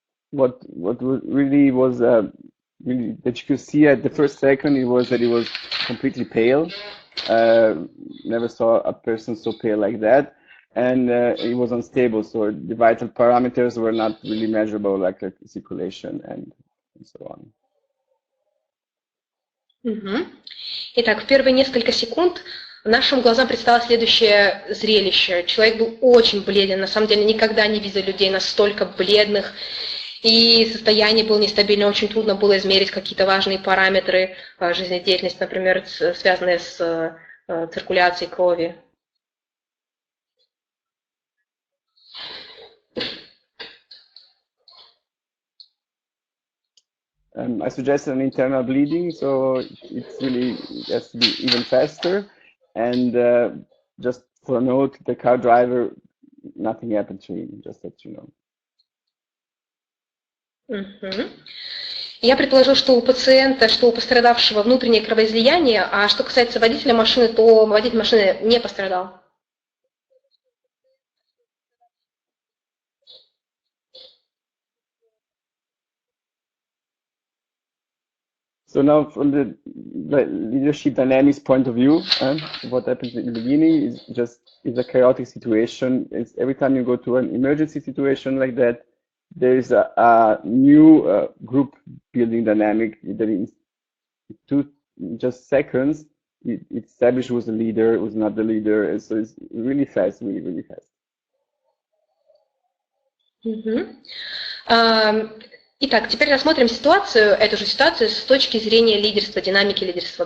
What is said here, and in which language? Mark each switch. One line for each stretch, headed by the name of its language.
English: What really was really that you could see at the first second, it was that he was completely pale. Never saw a person so pale like that, and he was unstable. So the vital parameters were not really measurable, like circulation and so on.
Russian: Итак, в первые несколько секунд нашим глазам предстало следующее зрелище. Человек был очень бледен, на самом деле никогда не видел людей настолько бледных, и состояние было нестабильно, очень трудно было измерить какие-то важные параметры жизнедеятельности, например, связанные с циркуляцией крови.
English: I suggested an internal bleeding, so it has to be even faster. And just for a note, the car driver, nothing happened to him, just that you know.
Russian: Я предположил, что у пациента, что у пострадавшего внутреннее кровоизлияние, а что касается водителя машины, то водитель машины не пострадал.
English: So now, from the leadership dynamics point of view, what happens in the beginning is a chaotic situation. It's every time you go to an emergency situation like that, there is a new group building dynamic that in just seconds it establishes who's the leader, who's not the leader. And so it's really fast, really fast.
Russian: Итак, теперь рассмотрим эту же ситуацию с точки зрения лидерства, динамики лидерства.